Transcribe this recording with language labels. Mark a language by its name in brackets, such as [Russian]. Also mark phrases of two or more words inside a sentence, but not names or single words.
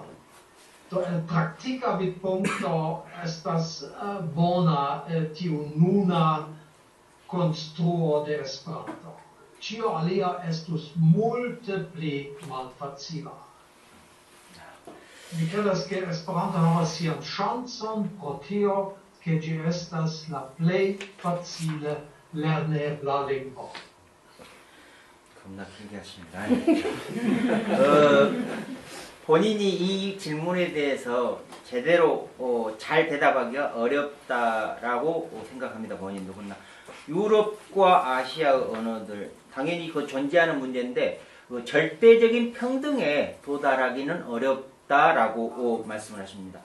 [Esperanto] Do el praktika vidpunkto estas bona tiu nuna konstruo de Esperanto. Ĉio alia estus multe pli malfacila. Mi credas ke Esperanto havas sian ŝancon pro tio, ke ĝi estas la plej facile lernebla lingvo. [Korean] 겁나 길게 하십니다. 본인이 이 질문에 대해서 제대로 잘 대답하기가 어렵다라고 생각합니다. 본인도. 그러나 유럽과 아시아 언어들 당연히 그 존재하는 문제인데 절대적인 평등에 도달하기는 어렵다라고 말씀을 하십니다.